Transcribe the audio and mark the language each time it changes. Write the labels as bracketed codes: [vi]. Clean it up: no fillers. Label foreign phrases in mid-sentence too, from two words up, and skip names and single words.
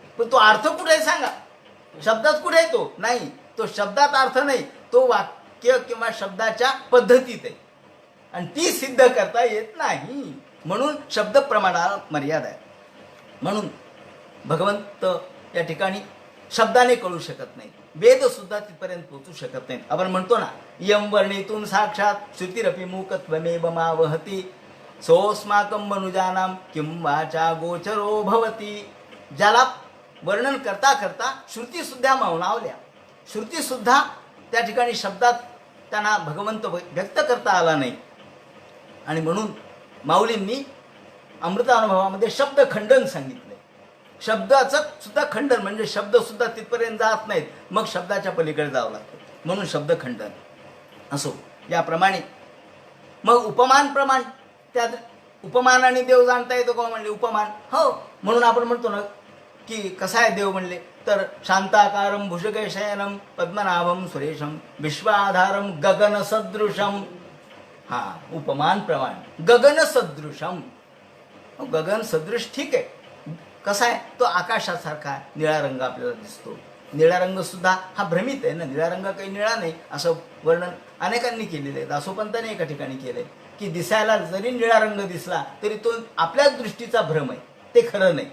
[mr] पण तो अर्थ कुठे आहे सांगा, शब्दात कुठे आहे तो, नाही, तो शब्दात अर्थ नाही, तो वाक्य किंवा शब्दाच्या पद्धतीत आहे आणि ती सिद्ध करता येत नाही. म्हणून शब्द प्रमाणाला मर्यादा आहे. म्हणून भगवंत या ठिकाणी शब्दाने कळू शकत नाही, वेद सुद्धा तिथपर्यंत पोहोचू शकत नाहीत. आपण म्हणतो ना, [sa] यम वर्णितून साक्षात श्रुतिरपि मूकत्वमेव मावहती सोस्माकं मनुजानां किं वाचा गोचरो भवती. [mr] ज्याला वर्णन करता करता श्रुती सुद्धा मौनावल्या, श्रुती सुद्धा त्या ठिकाणी शब्दात त्यांना भगवंत व्यक्त करता आला नाही. आणि म्हणून माऊलींनी अमृतानुभवामध्ये शब्द खंडन सांगितलंय. शब्दाचं सुद्धा खंडन म्हणजे शब्द सुद्धा तिथपर्यंत जात नाहीत, मग शब्दाच्या पलीकडे जावं लागतं, म्हणून शब्द खंडन. असो याप्रमाणे मग उपमान प्रमाण, त्यात उपमानाने देव जाणता येतो का म्हणले उपमान, हो. म्हणून आपण म्हणतो ना की कसा आहे देव म्हणले तर [sa] शांताकारम भुजगशयनम पद्मनाभम सुरेशम विश्वाधारम गगन सदृशम. [mr] हा उपमान प्रमाण, [sa] गगन सदृशम. [mr] गगन सदृश ठीक आहे, कसा आहे तो आकाशासारखा निळा रंग आपल्याला दिसतो. निळा रंग सुद्धा हा भ्रमित आहे ना, निळा रंग काही निळा नाही असं वर्णन अनेकांनी केलेलं आहे. दासोपंतांनी एका ठिकाणी केलंय की दिसायला जरी निळा रंग दिसला तरी तो आपल्याच दृष्टीचा भ्रम आहे, ते खरं नाही.